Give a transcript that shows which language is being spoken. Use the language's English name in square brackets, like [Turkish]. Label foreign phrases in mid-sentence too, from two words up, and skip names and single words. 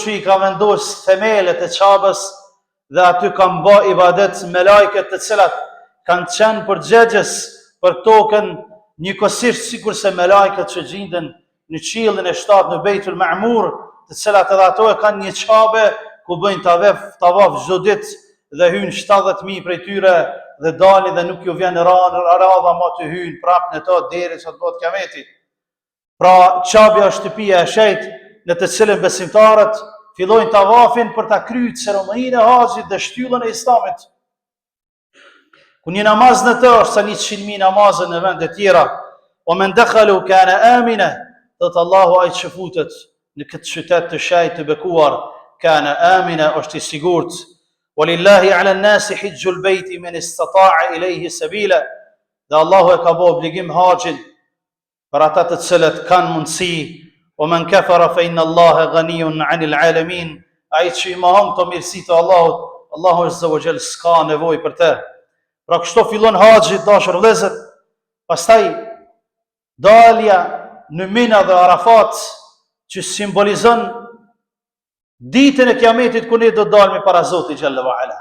[Albanian] që I ka vendosur themelet e Çabës dhe aty kanë bë ibadet melajket të cilat kanë qenë përgjegjës për tokën, njëkohësisht sikurse melajket që gjenden në qiellin e 7 në Beitul Ma'mur, të cilat edhe ato e kanë një Çabe ku bëjnë tavaf çdo ditë dhe hyjnë 70.000 prej tyre dhe dalin dhe nuk ju vjen radha ma të hyjnë prapë në to derisa të bëhet Kiameti. Pra Çabja është shtëpia e Shejt në të cilën besimtarët fillojnë tavafin për ta kryer ceremoninë e haxhit dhe shtyllën e Islamit. Ku një namaz në të është sa 100.000 namazë në vende tjera. [Arabic] ومن دخله كان آمنا, [Albanian] thot Allahu ai që futet në këtë qytet të Shejt të bekuar, [Arabic] كان آمنا, [Albanian] është I sigurt. [Arabic] ولله على الناس حج البيت من استطاع إليه سبيلا. [Albanian] Dhe Allahu e ka bërë obligim haxhin për ata të cilët kanë mundësi. [Arabic] ومن كفر فإن الله غني عن العالمين. [Albanian] Ai që I mohon të mirësitë të Allahut, Allahu [Arabic] عز وجل [Albanian] s'ka nevojë për të. Pra kështu fillon haxhi dashur vëllezër. Pastaj dalja në Mina dhe Arafat që simbolizon ditën e Kiametit ku ne do dalmi para Zotit [Arabic] جل وعلا.